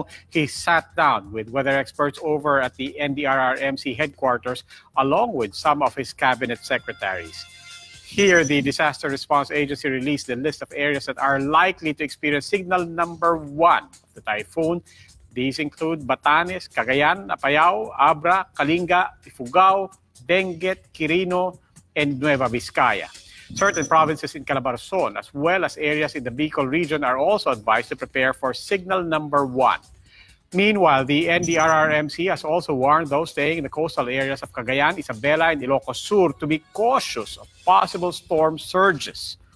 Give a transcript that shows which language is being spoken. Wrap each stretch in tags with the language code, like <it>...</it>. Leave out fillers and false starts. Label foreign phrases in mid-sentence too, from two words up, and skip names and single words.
<en>He sat down with weather experts over at the NDRRMC headquarters along with some of his cabinet secretaries. Here, the Disaster Response Agency released the list of areas that are likely to experience signal number 1 of the typhoon. These include Batanes, Cagayan, Apayao, Abra, Kalinga, Ifugao, Benguet, Quirino, and Nueva Vizcaya. Certain provinces in Calabarzon, as well as areas in the Bicol region, are also advised to prepare for signal number 1. Meanwhile, the NDRRMC has also warned those staying in the coastal areas of Cagayan, Isabela, and Ilocos Sur to be cautious of possible storm surges.</en>